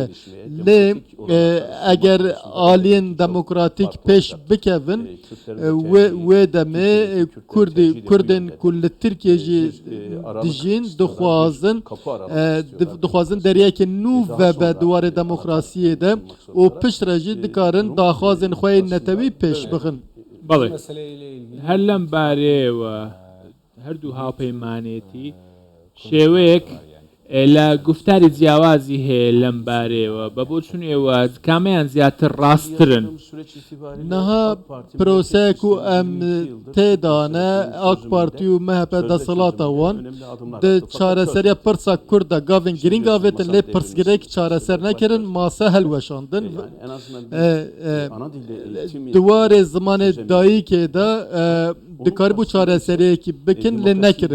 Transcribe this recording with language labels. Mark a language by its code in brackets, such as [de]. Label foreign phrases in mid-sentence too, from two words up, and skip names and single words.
[ku] Lê eger aliyên demokratîk pêş bikevin wê demê Kurdên ku li Tirkiye jî dijîn dixwazin deryekê nû vebe diwarê demokrasiyê de û pişt re jî dikarin daxwazên xwe yên netewî pêş bixin. [ckb] بەڵێ هەر لەم بارەیەوە هەردوو هاوپەیمانێتی شێوەیەک لە گفتاری جیاوازی هەیە لەم بارەیەوە بە بۆ چون ئێوە کامیان زیاتر ڕاستترن؟ [ku] Niha proseyek û em têdane AK Partî û MHP desthelata wan di çareseriya pirsa Kurd de gavên girîng avêtin lê pirsgirêk çareser nekirin, mase helweşandin. Di warê zimanê dayîkê de dikarîbû çareseriyekî bikin lê nekirin.